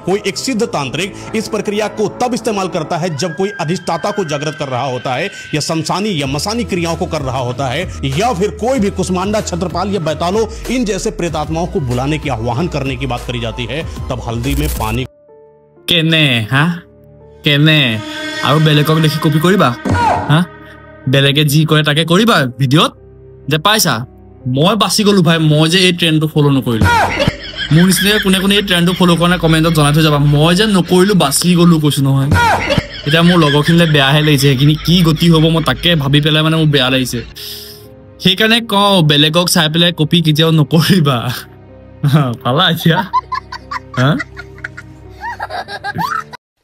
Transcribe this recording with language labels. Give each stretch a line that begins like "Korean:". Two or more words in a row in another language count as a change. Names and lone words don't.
Hindi: कोई एक सिद्ध तांत्रिक इस प्रक्रिया को तब इस्तेमाल करता है जब कोई अधिष्ठाता को जागृत कर रहा होता है या शमशानी या मसानी क्रियाओं को कर रहा होता है, या फिर कोई भी कुष्मांडा, छत्रपाल या बैतालों इन जैसे प्रेतात्माओं को बुलाने की, आह्वान करने की बात करी जाती है। तब हल्दी में पानी
Assamese: কেনে হা কেনে আৰু বেলেগক দেখি কপি কৰিবা হা বেলেগে যি কৰে তাকে কৰিবা ভিডিঅ'ত যে পাইছা মই বাছি গলো ভাই মই যে এই ট্ৰেন্ডটো ফলো নকৰিলো মোৰ নিচিনা কোনে কোনে এই ট্ৰেন্ডটো ফলো কৰা নাই কমেন্টত জনাই থৈ যাবা মই যে নকৰিলো বাছি গলো কৈছো নহয় এটা মোৰ লগৰখিনিলে বেয়াহে লাগিছে কিনি কি গতি হ'ব মই তাকে ভাবি পেলাই মানে মোৰ বেয়া লাগিছে সেইকাৰণে কওঁ বেলেগক চাই পেলাই কপি কেতিয়াও নকৰিবা পালা এতিয়া হা